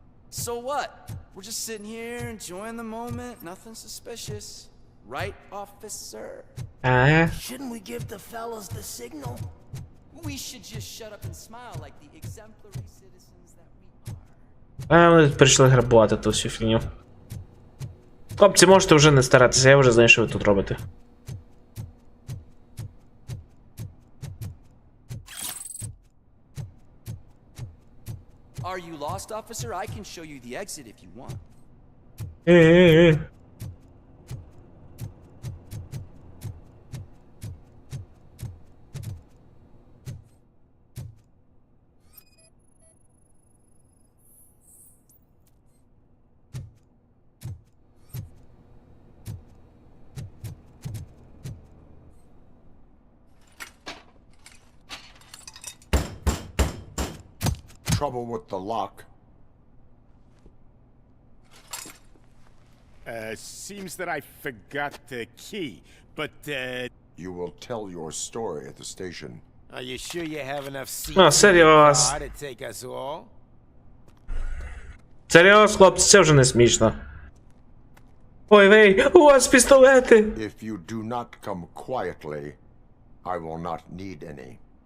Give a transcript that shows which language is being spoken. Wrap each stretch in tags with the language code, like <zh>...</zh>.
<en>So what? We're just sitting here enjoying the moment, nothing suspicious. Right, officer? Shouldn't we give the fellas the signal? We should just shut up and smile like the exemplary citizens that we are.</en> <uk>Ми прийшли грабувати ту всю фігню. Хлопці, можете вже не старатися, я вже знаю, що ви тут робите.</uk> <en>Are you lost, officer? I can show you the exit if you want. Trouble with the lock. Seems that I forgot the key, but, You will tell your story at the station. Are you sure you have enough seats</en> <uk>А, серйоз.</uk> <en>to take us all?</en> <uk>Серйоз, хлопці, це вже не смішно. Ой, вей, у вас пістолети!</uk> <en>If you do not come quietly, I will not need any.</en>